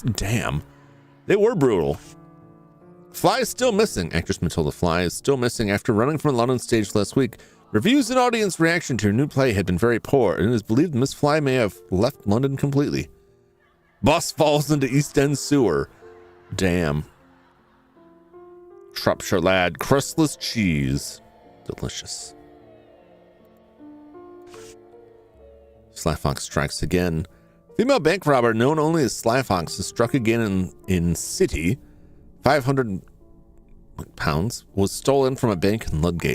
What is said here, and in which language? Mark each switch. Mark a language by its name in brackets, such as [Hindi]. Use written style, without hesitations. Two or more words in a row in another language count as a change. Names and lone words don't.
[English] Damn. They were brutal. Fly is still missing. Actress Matilda Fly is still missing after running from the London stage last week. Reviews and audience reaction to her new play had been very poor, and it is believed Miss Fly may have left London completely. Bus falls into East End sewer. Damn. Shropshire lad, crustless cheese. Delicious. Sly Fox strikes again. Female bank robber known only as Sly Fox is struck again in City. 500 pounds was stolen from a bank in Ludgate.